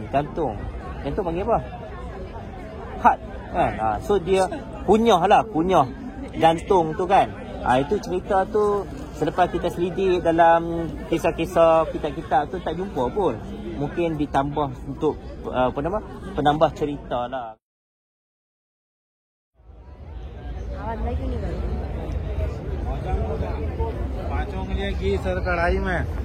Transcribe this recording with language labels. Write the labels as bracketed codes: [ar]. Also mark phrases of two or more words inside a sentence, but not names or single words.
[ms] Jantung panggil apa? Heart, kan? So dia kunyah jantung tu, kan? Itu cerita tu selepas kita selidik dalam kisah-kisah kitab-kitab tu tak jumpa pun. Mungkin ditambah untuk penambah cerita lah. [hi] आवाज नहीं क्यों नहीं कर रही? पांचों के लिए घी सर कढ़ाई में